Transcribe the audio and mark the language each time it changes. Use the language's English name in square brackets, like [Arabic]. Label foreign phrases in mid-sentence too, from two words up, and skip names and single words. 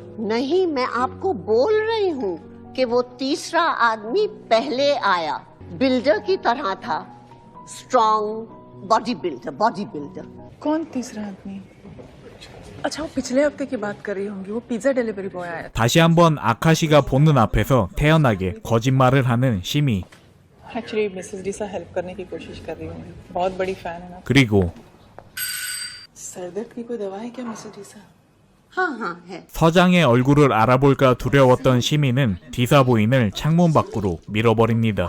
[Hindi] नहीं, मैं आपको बोल रही हूँ कि वो तीसरा आदमी पहले आया, बिल्डर की तरह था, [English] strong body builder. [Hindi] कौन तीसरा आदमी? अच्छा वो पिछले हफ्ते की बात कर रही होंगी, वो [English] pizza delivery boy [Hindi] आया था। [Korean] 다시 한번 아카시가 보는 앞에서 태연하게 거짓말을 하는 시미. [Hindi] एक्चुअली मिसेस डीसा हेल्प करने की कोशिश कर रही होंगी, बहुत बड़ी फैन है ना। [Korean] 그리고 [Hindi] सरदर्द की कोई दवा है क्या मिसेस डीसा? हाँ हाँ है। [Korean] 서장의 얼굴을 알아볼까 두려웠던 시민은 디사 부인을 창문 밖으로 밀어버립니다.